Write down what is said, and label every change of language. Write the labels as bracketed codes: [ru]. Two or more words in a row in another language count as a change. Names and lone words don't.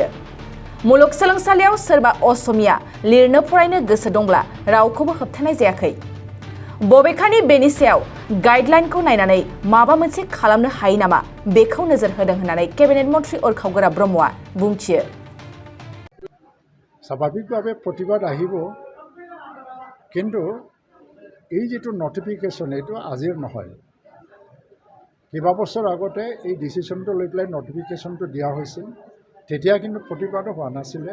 [brx] मुलुगसोलोंसालियाव सोरबा असमिया लिरनो फरायनो गोसो दंब्ला रावखौबो होबथानाय जायाखै। बबेखानि बेनि सायाव गाइडलाइनखौ नायनानै माबा मोनसे खालामनो हायो नामा बेखौ नोजोर होदों होननानै केबिनेट मन्थ्रि उरखावगोरा ब्रह्मआ बुंथियो। [as] স্বাভাৱিকভাৱে প্ৰতিবাদ আহিব, কিন্তু এই যেটো নটিফিকেশ্যন এইটো আজিৰ নহয়। কেইবা বছৰ আগতে এই ডিচিশ্যনটো লৈ পেলাই নটিফিকেশ্যনটো দিয়া হৈছিল, তেতিয়া কিন্তু প্ৰতিবাদো হোৱা নাছিলে।